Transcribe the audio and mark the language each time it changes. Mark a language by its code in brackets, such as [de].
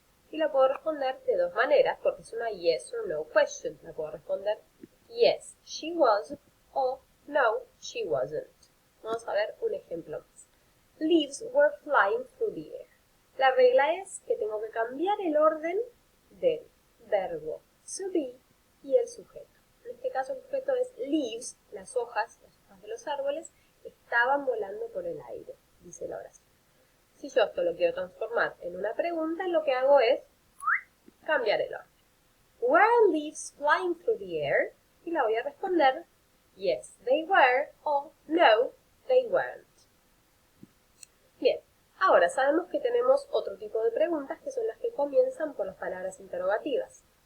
[es] Y la puedo responder de dos maneras, porque es una [en] yes or no question. [es] La puedo responder [en] yes, she was, [es] o [en] no, she wasn't. [es] Vamos a ver un ejemplo más. [en] Leaves were flying through the air. [es] La regla es que tengo que cambiar el orden del verbo to be y el sujeto. En este caso el sujeto es leaves, las hojas de los árboles estaban volando por el aire, dice la oración. Si yo esto lo quiero transformar en una pregunta, lo que hago es cambiar el orden. [en] Were leaves flying through the air? [es] Y la voy a responder [en] yes, they were o no, they weren't. [es] Bien, ahora sabemos que tenemos otro tipo de preguntas que son las que comienzan por las palabras interrogativas.